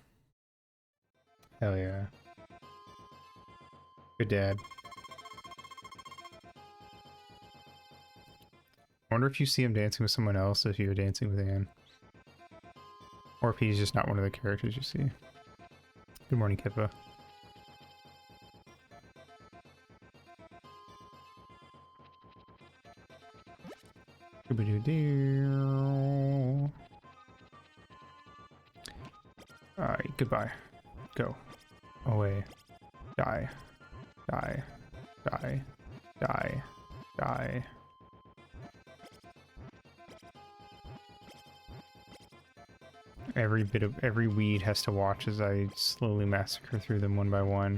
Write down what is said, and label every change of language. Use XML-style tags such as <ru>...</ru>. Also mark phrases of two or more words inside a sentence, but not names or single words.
<en>Hell yeah. Good dad. I wonder if you see him dancing with someone else if you're dancing with Anne. Or if he's just not one of the characters you see. Good morning, Kippa. Doo-ba-doo-doo. Alright, goodbye. Go. Away. Die. Die. Die. Die. Die. Every weed has to watch as I slowly massacre through them one by one.</en>